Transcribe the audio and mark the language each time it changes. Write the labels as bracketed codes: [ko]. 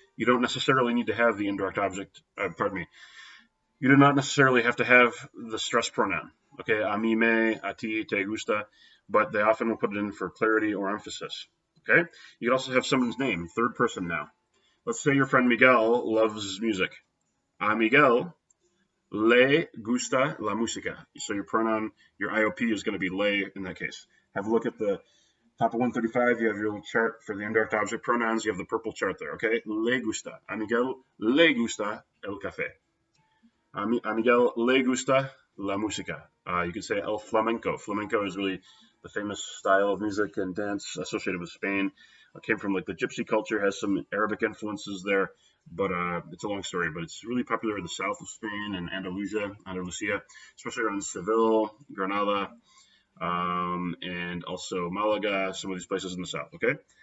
[en] You don't necessarily need to have the indirect object. You do not necessarily have to have the stress pronoun. Okay. [es] A mí me, a ti te gusta. [en] But they often will put it in for clarity or emphasis, okay? You can also have someone's name, third person now. Let's say your friend Miguel loves music. [es] A Miguel le gusta la música. [en] So your pronoun, your IOP is going to be le in that case. Have a look at the top of 135. You have your little chart for the indirect object pronouns. You have the purple chart there, okay? [es] Le gusta. A Miguel le gusta el café. A Miguel le gusta la música. [en] You could say el flamenco. Flamenco is really the famous style of music and dance associated with Spain. It came from like the gypsy culture, has some Arabic influences there, but it's a long story. But it's really popular in the south of Spain and Andalusia, especially around Seville, Granada, and also Malaga, some of these places in the south, okay?